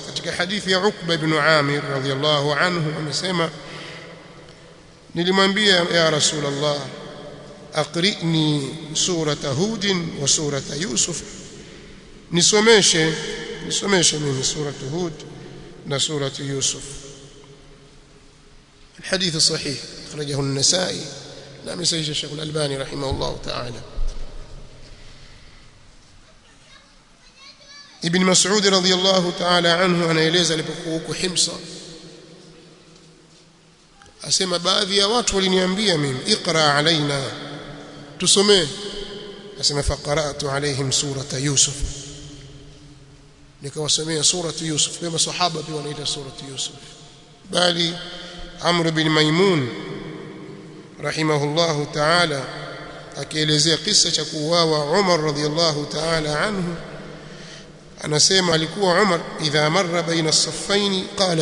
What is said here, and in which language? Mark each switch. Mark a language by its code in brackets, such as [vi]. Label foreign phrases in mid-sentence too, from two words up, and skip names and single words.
[sw] Katika hadithi ya Uqba ibn Amir [ar] رضي الله عنه [sw] amesema, nilimwambia [ar] يا رسول الله أقرئني سورة هود وسورة يوسف, [sw] nisomeshe mimi suratu Hud na suratu Yusuf. [ar] الحديث صحيح أخرجه النسائي، نعم سيد الشيخ الألباني رحمه الله تعالى. ابن مسعود رضي الله تعالى عنه [sw] anaeleza alipokuwa huko Himsa, asema baadhi ya watu waliniambia mimi, [ar] اقرأ علينا, [sw] tusomee. Asema [ar] فقرأت عليهم سورة يوسف, [sw] nikawasomea suratu Yusuf. Kama sahaba pia wanaita suratu Yusuf. Bali Amr bin Maimun [ar] رحمه الله تعالى [sw] akielezea kisa cha kuuawa Umar [ar] رضي الله تعالى عنه, [sw] anasema alikuwa Umar [ar] إذا مر بين الصفين قال